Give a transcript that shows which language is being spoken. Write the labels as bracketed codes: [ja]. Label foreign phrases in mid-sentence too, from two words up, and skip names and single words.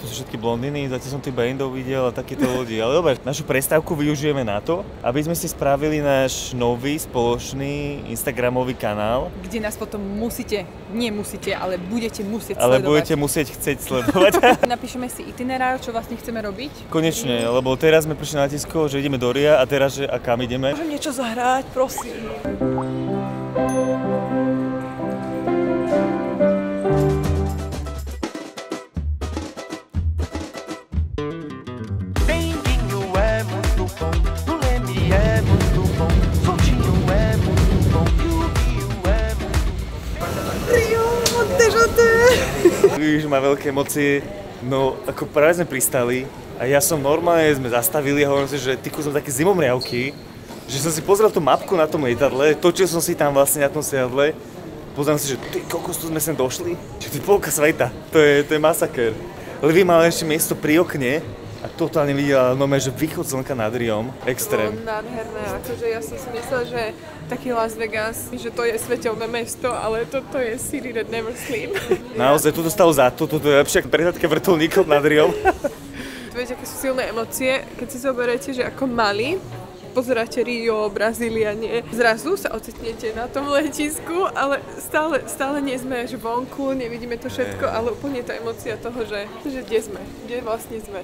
[sk] To sú všetky blondíny, zatiaľ som tých bandov videl a takýchto ľudí. Ale dobre, našu prestávku využijeme na to, aby sme si spravili náš nový spoločný Instagramový kanál. Kde nás potom nemusíte, ale budete musieť ale sledovať. budete musieť chcieť sledovať. Napíšeme si itinerár, čo vlastne chceme robiť. Konečne, lebo teraz sme prišli na letisko, že ideme do Ria a teraz, že a kam ideme? Môžem niečo zahrať, prosím. [pt] Bem-vindo é muito bom, o Leme é muito bom, Soltinho é muito bom, e o Rio é muito bom. Rio, dežaté. [sk] Už má veľké emócie, no ako práve sme pristali a ja som normálne, sme zastavili a hovorím si, že tyku som také zimomriavky, že som si pozrel tú mapku na tom lietadle, točil som si tam vlastne na tom sedadle, pozrel si, že ty kokos, tu sme sem došli, že to je polka sveta, to je masaker. Levy mal ešte miesto pri okne a totálne videla normálne, že východ slnka nad Riom, extrém. Bolo nádherné, akože ja som si myslela, že taký Las Vegas, že to je svetelné mesto, ale toto je [en] City that never sleep. [sk] Naozaj, toto stalo za to, toto je lepšie ako prehľadka vrtuľníkov nad Riom. Viete, aké sú silné emócie, keď si zoberete, že ako mali, pozeráte Rio, Brazília, nie. Zrazu sa ocitnete na tom letisku, ale stále nie sme až vonku, nevidíme to všetko, ale úplne tá emócia toho, že kde sme, kde vlastne sme.